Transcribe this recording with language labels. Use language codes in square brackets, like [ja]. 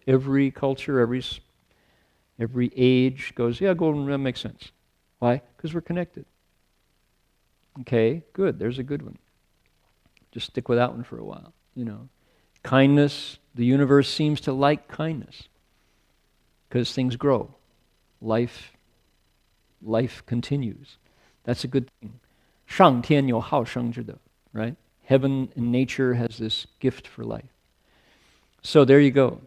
[en] Every culture, every age goes, yeah, golden rule makes sense. Why? Because we're connected. Okay, good. There's a good one. Just stick with that one for a while. Kindness. The universe seems to like kindness because things grow. Life continues. That's a good thing. [zh] 上天有好生之德, [en] right? Heaven and nature has this gift for life. So there you go.